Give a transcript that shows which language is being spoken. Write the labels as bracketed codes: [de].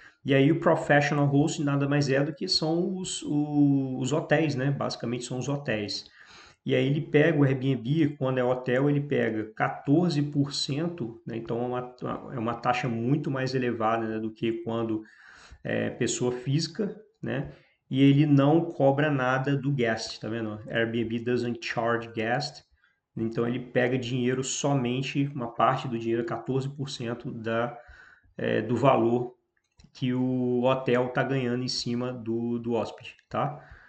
[pt] E aí o professional host nada mais é do que são os hotéis, né, basicamente são os hotéis. E aí ele pega o Airbnb, quando é hotel, ele pega 14%, né, então é uma taxa muito mais elevada, né, do que quando pessoa física, né? E ele não cobra nada do guest, tá vendo? [en] Airbnb doesn't charge guest. [pt] Então ele pega dinheiro somente, uma parte do dinheiro, 14% do valor que o hotel está ganhando em cima do hóspede, tá?